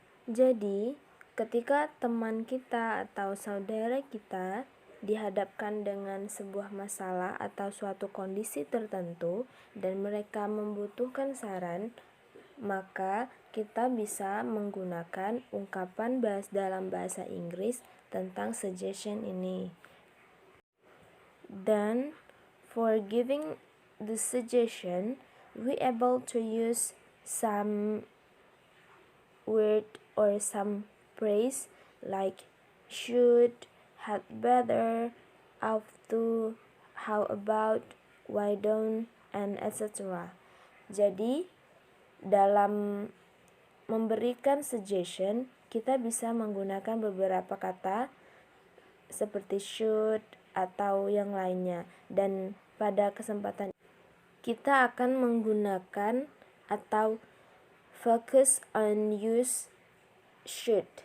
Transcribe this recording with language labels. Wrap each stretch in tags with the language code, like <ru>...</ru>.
<id>Jadi, ketika teman kita atau saudara kita dihadapkan dengan sebuah masalah atau suatu kondisi tertentu dan mereka membutuhkan saran, maka kita bisa menggunakan ungkapan dalam bahasa Inggris tentang suggestion ini.</id> <en>Then, for giving the suggestion, we able to use some word or some phrase like should, had better, ought to, how about, why don't, and etc.</en> <id>Jadi, dalam memberikan suggestion, kita bisa menggunakan beberapa kata seperti should atau yang lainnya. Dan pada kesempatan kita akan menggunakan atau</id> <en>focus on use should.</en>